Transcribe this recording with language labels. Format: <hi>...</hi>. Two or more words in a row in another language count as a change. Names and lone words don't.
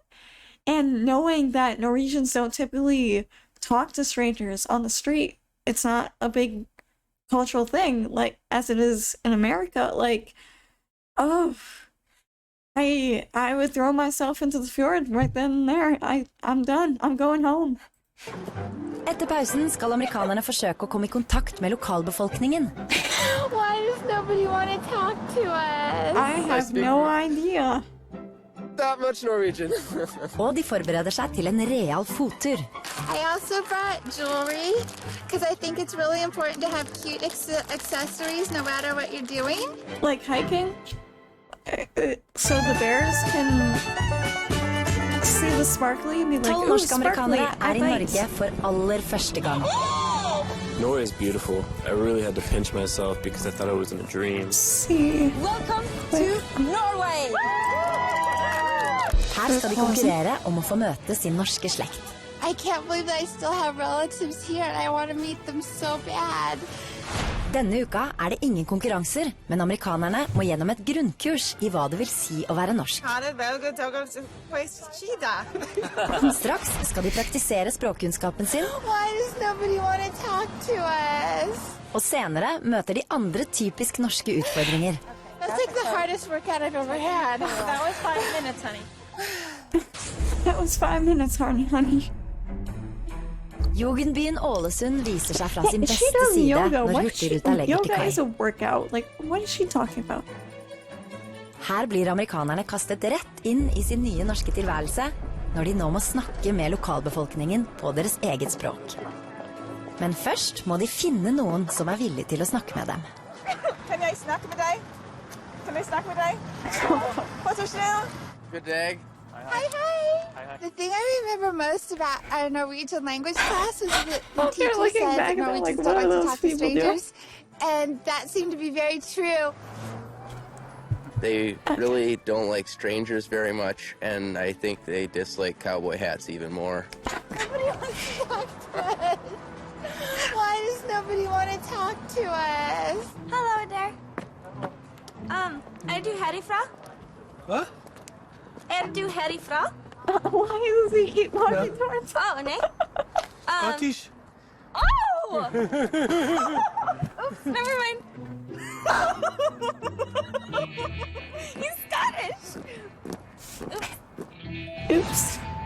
<en>And knowing that Norwegians don't typically talk to strangers on the street, it's not a big cultural thing, like as it is in America. Like, oh, I would throw myself into the fjord right then and there. I'm done. I'm going home.</en> <no>Etter pausen skal amerikanerne forsøke å komme i kontakt med lokalbefolkningen.</no> <en>Why does nobody want to talk to us? I have no idea. Not much Norwegian.</en> <no>Og de forbereder seg til en real fottur.</no> <en>I also brought jewelry because I think it's really important to have cute accessories no matter what you're doing. Like hiking? So the bears can see the sparkly and be like,</en> <no>12 ooh, norske</no> <en>sparkly.</en> <no>amerikanere er i Norge for aller første gang.</no> <en>Norway is beautiful. I really had to pinch myself because I thought I was in a dream. See. Welcome to Norway!</en> <no>Her skal de konkurrere om å få møte sin norske slekt.</no> <en>I can't believe that I still have relatives here and I want to meet them so bad.</en> <no>Denne uka er det ingen konkurranser, men amerikanerne må gjennom et grunnkurs i hva det vil si å være norsk. Straks skal de praktisere språkkunnskapen sin,</no> <en>Why does nobody want to talk to us?</en> <no>og senere møter de andre typisk norske utfordringer.</no> <en>That's like the hardest workout I've ever had. That was 5 minutes, honey. That was 5 minutes, honey.</en> <no>Jugendbyen Ålesund viser seg fra sin</no> <en>She</en> <no>beste</no> <en>does</en> <no>side</no> <en>yoga.</en> <no>når</no> <en>What is she?</en> <no>Hurtigruta legger til</no> <en>Yoga</en> <no>kai.</no> <en>is a workout. Like, what is she talking about?</en> <no>Her blir amerikanerne kastet rett inn i sin nye norske tilværelse, når de nå må snakke med lokalbefolkningen på deres eget språk. Men først må de finne noen som er villig til å snakke med dem. Kan jeg snakke med deg? Kan jeg snakke med deg?</no> <en>What's your name? Good day. Hi, hi. The thing I remember most about our Norwegian language class was that the teacher looking said back that and they're like, Norwegians what don't are like to those talk to people doing? strangers. And that seemed to be very true. They really don't like strangers very much, and I think they dislike cowboy hats even more. Nobody wants to talk to us. Why does nobody want to talk to us? Hello there.</en> <sv>du härifrån? Va? Du härifrån?</sv> <en>Why does he keep walking towards us?</en> <sv>Oh, nej.</sv> <en>Scottish. Oh! Oops, never mind. He's Scottish. Oops.</en>